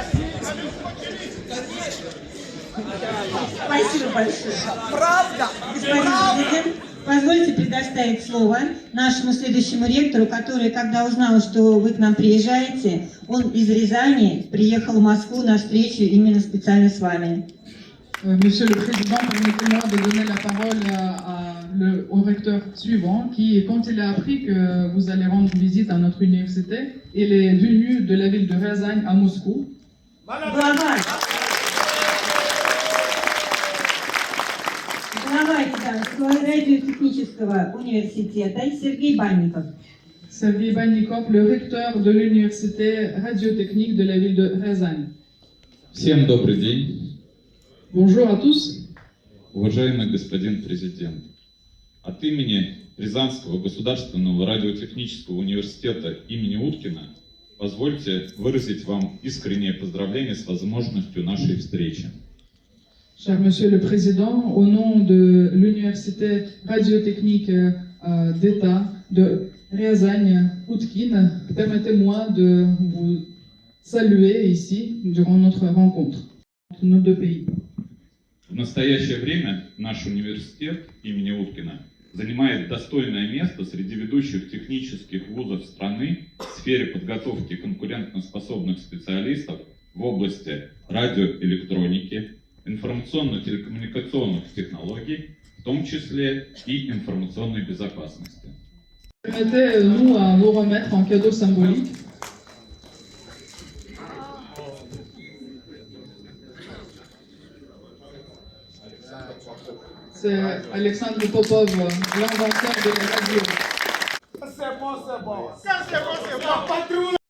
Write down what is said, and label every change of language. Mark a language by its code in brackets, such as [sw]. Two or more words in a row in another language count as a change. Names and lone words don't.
[ru] Спасибо большое. Правда. Господин президент, позвольте предоставить слово нашему следующему ректору, который, когда узнал, что вы к нам приезжаете, он из Рязани приехал в Москву на встречу именно специально с вами. [fr] Monsieur le Président, permettez-moi de donner la parole au recteur suivant qui, quand il a appris que vous allez rendre visite à notre université, il est venu de la ville de Ryazan à Moscou. [ru] Глава гражданства радиотехнического университета Сергей Банников. [fr] Sergei Bannikov, le recteur de l'université radiotechnique de la ville de Rязань. [ru] Всем добрый день, [fr] Bonjour à tous. [ru] уважаемый господин президент. От имени Рязанского государственного радиотехнического университета имени Уткина позвольте выразить вам искреннее поздравление с возможностью нашей встречи. [fr] Cher Monsieur le Président, au nom de l'université radiotechnique d'État de Rязань-Outkine, permettez-moi de vous saluer ici durant notre rencontre entre nos deux pays. [ru] В настоящее время наш университет имени Уткина занимает достойное место среди ведущих технических вузов страны в сфере подготовки конкурентоспособных специалистов в области радиоэлектроники, информационно-телекоммуникационных технологий, в том числе и информационной безопасности. [fr] Permettez-nous à vous remettre en cadeau symbolique c'est Alexandre Popov, l'inventeur de la radio. C'est bon, c'est bon. Ça, c'est bon, c'est bon. La patrie ou la...